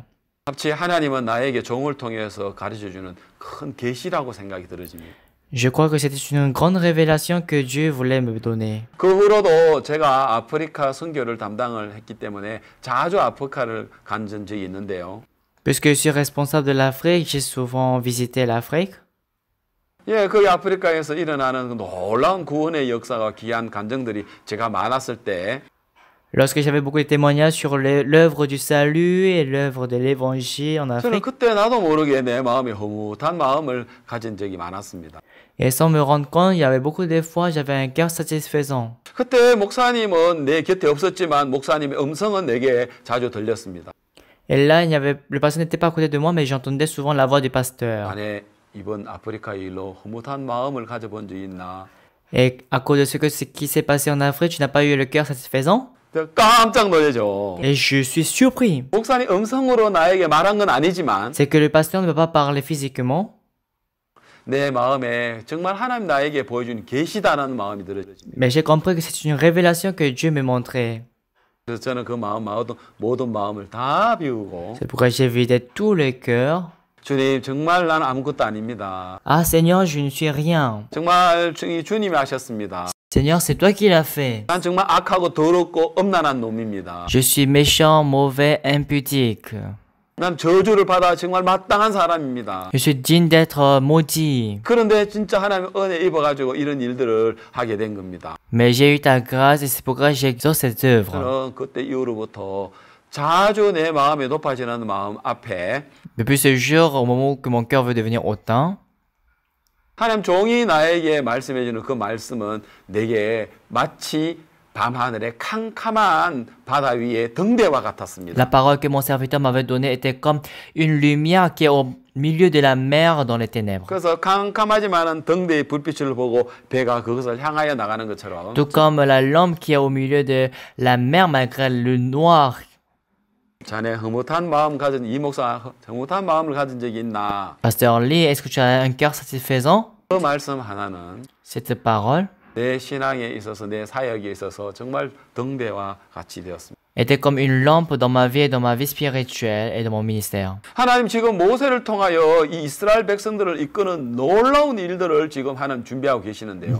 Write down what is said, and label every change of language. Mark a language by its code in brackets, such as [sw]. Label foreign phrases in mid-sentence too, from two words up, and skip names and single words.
[ko] 마치 하나님은 나에게 종을 통해서 가르쳐주는 큰 계시라고 생각이 들어집니다. [fr] Je crois que c'était une grande révélation que Dieu voulait me donner. [ko] 그 후로도 제가 아프리카 선교를 담당을 했기 때문에 자주 아프리카를 간 적이 있는데요. [fr] Puisque je suis responsable de l'Afrique, j'ai souvent visité l'Afrique. [ko] 예, 그 아프리카에서 일어나는 놀라운 구원의 역사가 귀한 간증들이 제가 많았을 때 [fr] Lorsque j'avais beaucoup de témoignages sur l'œuvre du salut et l'œuvre de l'évangile en [ko] 저는 [fr] Afrique, [ko] 그때 나도 모르게 내 마음에 흐뭇한 마음을 가진 적이 많았습니다. [fr] et sans me rendre compte, il y avait beaucoup de fois, j'avais un cœur satisfaisant. [ko] 그때 목사님은 내 곁에 없었지만 목사님의 음성은 내게 자주 들렸습니다. [fr] Et là, le pasteur n'était pas à côté de moi, mais j'entendais souvent la voix du pasteur. [ko] 자네 이번 아프리카 일로 흐뭇한 마음을 가져본 적이 있나? [fr] Et à cause de ce qui s'est passé en Afrique, tu n'as pas eu le cœur satisfaisant? [ko] 깜짝 놀라죠. [fr] Et je suis surpris. [ko] 목사님 음성으로 나에게 말한 건 아니지만 [fr] C'est que le pasteur ne peut pas parler physiquement, [ko] 내 마음에 정말 하나님 나에게 보여준 계시다라는 마음이 들어집니다. [fr] mais j'ai compris que c'est une révélation que Dieu me montrait. [ko] 그래서 저는 그 마음 모든 마음을 다 비우고 [fr] C'est pourquoi j'ai vidé tout le cœur. [ko] 주님 정말 나는 아무것도 아닙니다. [fr] Ah Seigneur, je ne suis rien. [ko] 정말 주님이 하셨습니다. [fr] Seigneur, c'est toi qui l'as fait. [ko] 난 정말 악하고 더럽고 엄난한 놈입니다. [fr] Je suis méchant, mauvais, impudique. [ko] 난 저주를 받아 정말 마땅한 사람입니다. [fr] Je suis digne d'être maudit. [ko] 그런데 진짜 하나님 은혜 입어가지고 이런 일들을 하게 된 겁니다. [fr] Mais j'ai eu ta grâce et c'est pourquoi j'exauce cette œuvre. [ko] 저는 그때 이후로부터 자주 내 마음에 높아지는 마음 앞에 [fr] Depuis ce jour, au moment que mon cœur veut devenir hautain, [ko] 하나님 종이 나에게 말씀해주는 그 말씀은 내게 마치 밤하늘의 캄캄한 바다 위에 등대와 같았습니다. [fr] la parole que mon serviteur m'avait donnée était comme une lumière qui est au milieu de la mer dans les ténèbres. [ko] 그래서 캄캄하지만은 등대의 불빛을 보고 배가 그것을 향하여 나가는 것처럼 [fr] Tout comme la lampe qui est au milieu de la mer malgré le noir. [ko] 자네 흐뭇한 마음 가진 이 목사 흐뭇한 마음을 가진 적이 있나? [fr] Pasteur Lee, est-ce que tu as un cœur satisfaisant? [ko] 그 말씀 하나는 [fr] Cette parole [ko] 내 신앙에 있어서 내 사역에 있어서 정말 등대와 같이 되었습니다. [fr] était comme une lampe dans ma vie et dans ma vie spirituelle et dans mon ministère. [ko] 하나님 지금 모세를 통하여 이 이스라엘 백성들을 이끄는 놀라운 일들을 지금 하나님 준비하고 계시는데요.